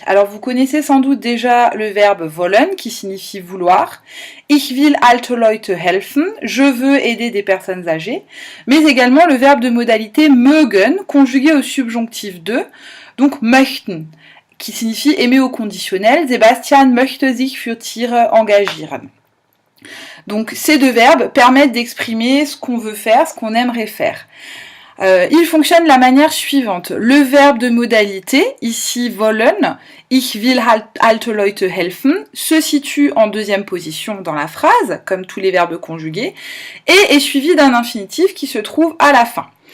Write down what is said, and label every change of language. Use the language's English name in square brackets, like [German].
[French] Alors, vous connaissez sans doute déjà le verbe wollen, qui signifie vouloir. [German] Ich will alte Leute helfen, [French] je veux aider des personnes âgées. Mais également le verbe de modalité mögen, conjugué au subjonctif de, donc möchten, qui signifie aimer au conditionnel. [German] Sebastian möchte sich für Tiere engagieren. [French] Donc ces deux verbes permettent d'exprimer ce qu'on veut faire, ce qu'on aimerait faire. Ils fonctionnent de la manière suivante. Le verbe de modalité, ici wollen, [German] ich will alte Leute helfen, [French] se situe en deuxième position dans la phrase, comme tous les verbes conjugués, et est suivi d'un infinitif qui se trouve à la fin.